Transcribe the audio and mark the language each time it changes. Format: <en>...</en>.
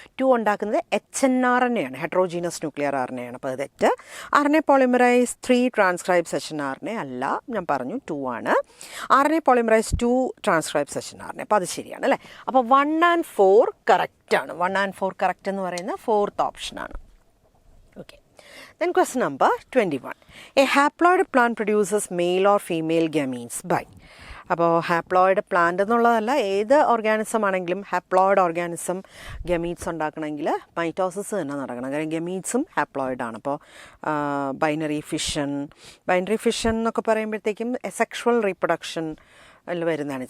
<ml>2 ഉണ്ടാക്കുന്നത് hnRNA ആണ്, heterogeneous nuclear RNA ആണ്. അപ്പോൾ അത് തെറ്റ്. RNA പോളിമറൈസ് 3 ട്രാൻസ്ക്രൈബ്സ് hnRNA അല്ല, ഞാൻ പറഞ്ഞു 2 ആണ്. RNA പോളിമറൈസ് 2 ട്രാൻസ്ക്രൈബ്സ് hnRNA, അപ്പോൾ അത് ശരിയാണ് അല്ലേ? അപ്പോൾ 1 and 4 കറക്റ്റാണ്. 1 and 4 കറക്റ്റ് എന്ന് പറയുന്നത് 4th ഓപ്ഷനാണ്.</ml> <en>Okay. Then question number 21. A haploid plant produces male or female gametes by.</en> <ml>അപ്പോൾ ഹാപ്ലോയിഡ് പ്ലാന്റ് എന്നുള്ളതല്ല, ഏത് ഓർഗാനിസം ആണെങ്കിലും ഹാപ്ലോയിഡ് ഓർഗാനിസം ഗമീറ്റ്സ് ഉണ്ടാക്കണമെങ്കിൽ മൈറ്റോസിസ് തന്നെ നടക്കണം. കാര്യം ഗമീറ്റ്സും ഹാപ്ലോയിഡാണ്. അപ്പോൾ ബൈനറി ഫിഷൻ എന്നൊക്കെ പറയുമ്പോഴത്തേക്കും സെക്ഷുവൽ റീപ്രൊഡക്ഷൻ വരുന്നതാണ്.</ml>